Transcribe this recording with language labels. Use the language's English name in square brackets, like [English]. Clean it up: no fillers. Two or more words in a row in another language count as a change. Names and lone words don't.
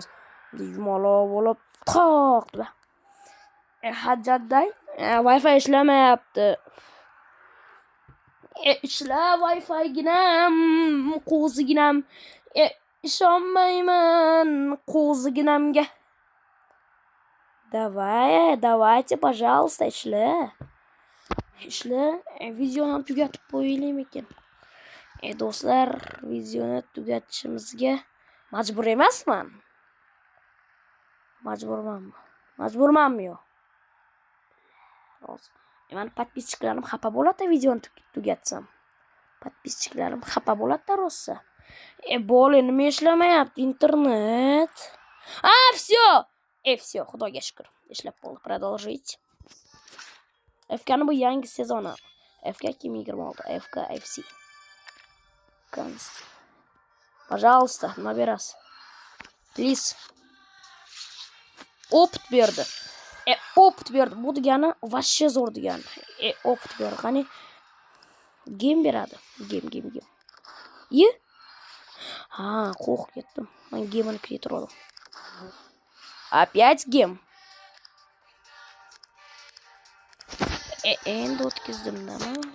[Uzbek] Bunday yumaloq bo'lib, to'qdi. Hajjatday Wi-Fi ishlamayapti. Ishla Wi-Fi-ginam, qo'ziginam. Ishonmayman qo'ziginamga. [Russian] Давайте, пожалуйста, [Uzbek] ishla. Videoni tugatib qo'yaylik ekan. Do'stlar, videoni tugatishimizga majbur emasman. Majburmanmi yo'q? Men подписчиklarim xafa bo'ladi videoni tugatsam. Подписчиklarim xafa bo'ladi rosa. Bo'le nima ishlamayapti internet? Всё, xudoga shukr. Ishlab bo'ldi. Продолжить. FK'ni bu yangi sezoni. FK 2026, FK FC. [Russian] Пожалуйста, набирас. [Uzbek] Please. Опыт berdi. Опыт berdi. Bu degani vashshe zo'r degani. Опыт berdi. Qani game beradi. Game. Qo'rqib ketdim. Men game'ni kuytirdim. Опять game. Endi o'tkazdimmi?